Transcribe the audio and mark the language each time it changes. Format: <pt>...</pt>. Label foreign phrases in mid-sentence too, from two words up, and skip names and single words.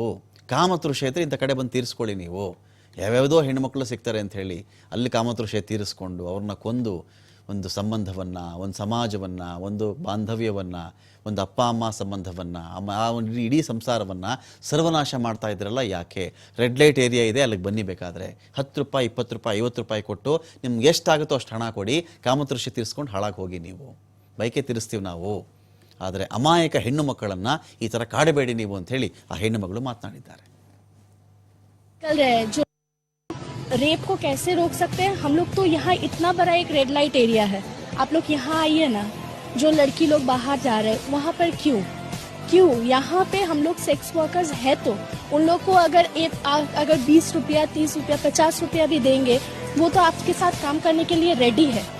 <kn>ಕಾಮತೃಷೆ ಇದ್ದರೆ ಇಂಥ ಕಡೆ ಬಂದು ತೀರಿಸ್ಕೊಳ್ಳಿ ನೀವು. ಯಾವ್ಯಾವುದೋ ಹೆಣ್ಣುಮಕ್ಕಳು ಸಿಗ್ತಾರೆ ಅಂಥೇಳಿ ಅಲ್ಲಿ ಕಾಮತೃಷೆ ತೀರಿಸ್ಕೊಂಡು ಅವ್ರನ್ನ ಕೊಂದು ಒಂದು ಸಂಬಂಧವನ್ನು, ಒಂದು ಸಮಾಜವನ್ನು, ಒಂದು ಬಾಂಧವ್ಯವನ್ನು, ಒಂದು ಅಪ್ಪ ಅಮ್ಮ ಸಂಬಂಧವನ್ನು, ಆ ಒಂದು ಇಡೀ ಸಂಸಾರವನ್ನು ಸರ್ವನಾಶ ಮಾಡ್ತಾ ಇದ್ರಲ್ಲ ಯಾಕೆ?</kn> <en>red light area</en> <kn>ಇದೆ, ಅಲ್ಲಿಗೆ ಬನ್ನಿ. ಬೇಕಾದರೆ 10 ರೂಪಾಯಿ, 20 ರೂಪಾಯಿ, 50 ರೂಪಾಯಿ ಕೊಟ್ಟು ನಿಮ್ಗೆ ಎಷ್ಟಾಗುತ್ತೋ ಅಷ್ಟು ಹಣ ಕೊಡಿ, ಕಾಮತೃಷಿ ತೀರಿಸ್ಕೊಂಡು ಹಾಳಾಗಿ ಹೋಗಿ. ನೀವು ಬೈಕೆ ತೀರಿಸ್ತೀವಿ ನಾವು, ಆದರೆ ಅಮಾಯಕ ಹೆಣ್ಣು ಮಕ್ಕಳನ್ನು ಈ ಥರ ಕಾಡಬೇಡಿ ನೀವು ಅಂಥೇಳಿ ಆ ಹೆಣ್ಣು ಮಗಳು ಮಾತನಾಡಿದ್ದಾರೆ.</kn> <hi>रेप को कैसे रोक सकते हैं हम लोग? तो यहाँ इतना बड़ा एक</hi> <en>red light area</en> <hi>है, आप लोग यहाँ आइए ना. जो लड़की लोग बाहर जा रहे हैं वहाँ पर क्यों यहाँ पे हम लोग</hi> <en>sex workers</en> <hi>है तो उन लोग को अगर 20 रुपया, 30 रुपया, 50 रुपया भी देंगे वो तो आपके साथ काम करने के लिए रेडी है.</hi>